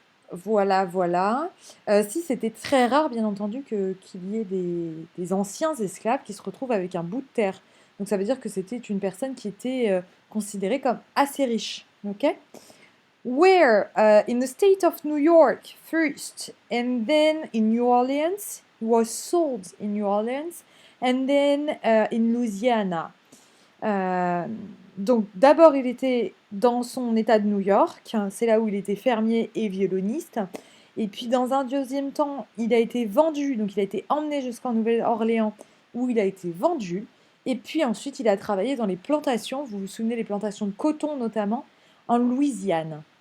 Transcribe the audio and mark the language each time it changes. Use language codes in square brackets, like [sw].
[fr] Voilà, voilà. Si c'était très rare, bien entendu, qu'il y ait des anciens esclaves qui se retrouvent avec un bout de terre. Donc ça veut dire que c'était une personne qui était considérée comme assez riche. Ok? [en] Where in the state of New York first, and then in New Orleans, he was sold in New Orleans, and then in Louisiana. [fr] Donc d'abord il était dans son état de New York, c'est là où il était fermier et violoniste. Et puis dans un deuxième temps, il a été vendu, donc il a été emmené jusqu'en Nouvelle-Orléans où il a été vendu. Et puis ensuite il a travaillé dans les plantations, vous vous souvenez les plantations de coton notamment, en Louisiane.